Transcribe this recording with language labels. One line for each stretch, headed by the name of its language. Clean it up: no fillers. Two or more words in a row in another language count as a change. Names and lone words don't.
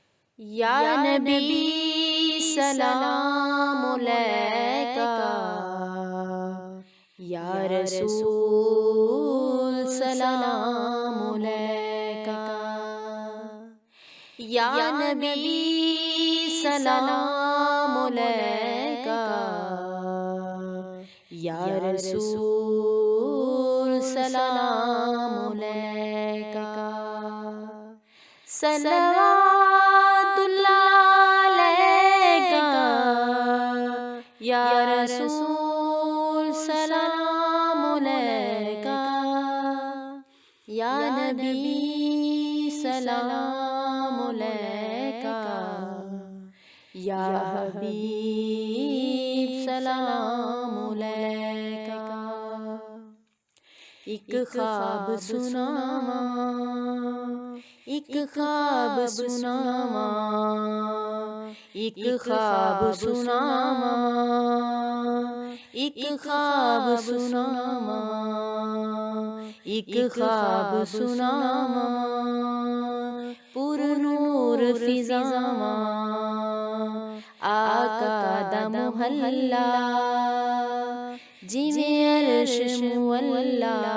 Arabic: يا نبي سلام عليك يا رسول سلام عليك, يا نبي سلام عليك يا رسول سلام عليك. صلى الله عليك يا رسول سلام عليك, يا نبي سلام عليك يا حبيب سلام عليك.
Punjabi: اک خواب سناواں، اک خواب سناواں، اک خواب سناواں, اک خواب سناواں، اک خواب سناواں، پرنور فضاواں، آقا دا محلہ جویں عرش معلی.